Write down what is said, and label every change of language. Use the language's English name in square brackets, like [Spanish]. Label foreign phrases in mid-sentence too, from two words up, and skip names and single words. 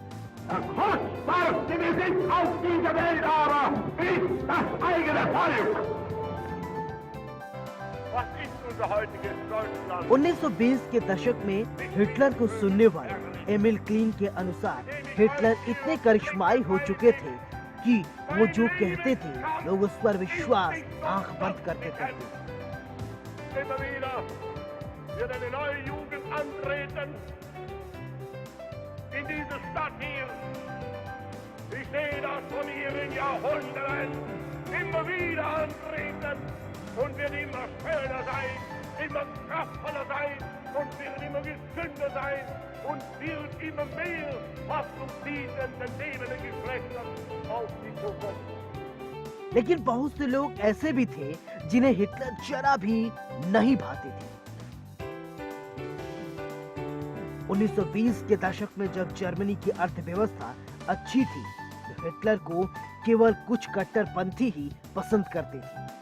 [Hindi] Deutschland? 1920 के दशक में हिटलर को सुनने वाले एमिल क्लीन के अनुसार हिटलर इतने करिश्माई हो चुके थे कि वो जो कहते थे लोग उस पर विश्वास आंख बंद करके करते थे। [German] Immer wieder wird eine neue Jugend antreten in diese Stadt hier. Ich sehe das von hier in Jahrhunderten immer wieder antreten und wird immer schöner sein, immer kraftvoller sein und wird immer gesünder sein und wird immer mehr was zum Dienen den lebenden Geschlechtern auf die Zukunft. [Hindi] लेकिन बहुत से लोग ऐसे भी थे जिन्हें हिटलर जरा भी नहीं भाते थे। 1920 के दशक में जब जर्मनी की अर्थव्यवस्था अच्छी थी तो हिटलर को केवल कुछ कट्टरपंथी ही पसंद करते थे।